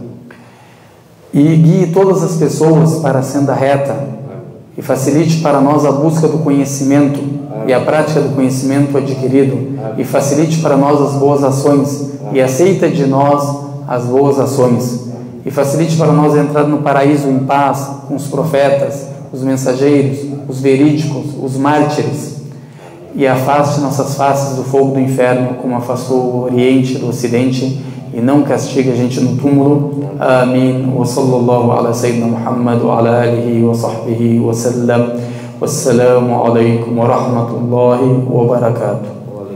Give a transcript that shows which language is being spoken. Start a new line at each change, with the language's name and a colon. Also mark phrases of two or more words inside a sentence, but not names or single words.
Portuguese: E guie todas as pessoas para a senda reta e facilite para nós a busca do conhecimento e a prática do conhecimento adquirido e facilite para nós as boas ações e aceita de nós as boas ações e facilite para nós a entrada no paraíso em paz com os profetas, os mensageiros, os verídicos, os mártires. E afaste nossas faces do fogo do inferno, como afastou o Oriente do Ocidente, e não castigue a gente no túmulo. Amém.
Arabic: وصلى الله على سيدنا محمد وعلى آله وصحبه وسلم. والسلام عليكم ورحمة الله وبركاته.